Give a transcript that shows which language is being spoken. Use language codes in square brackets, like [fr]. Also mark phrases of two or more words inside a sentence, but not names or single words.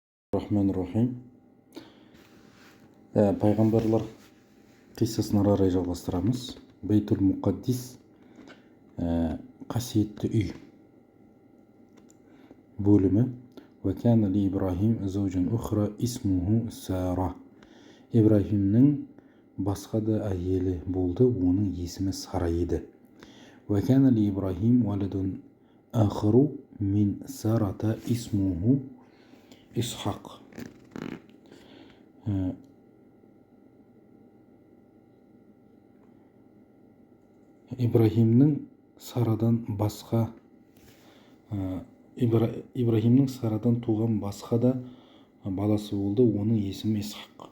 [ar] رحمن رحيم. [kk] Пайғамбарлар қиссасын ары қарай жалғастырамыз. Бейтул Мұқаддис, қасиетті үй бөлімі. [ar] وكان لإبراهيم زوجة أخرى اسمها سارة. [kk] Ибрахимнің басқа да әйелі болды, оның есімі Сара еді. [ar] وكان لإبراهيم ولد آخر من سارة اسمه إسحاق. [kk] Ибрахимнің Сарадан туған басқа да баласы болды, оның есімі Исхақ.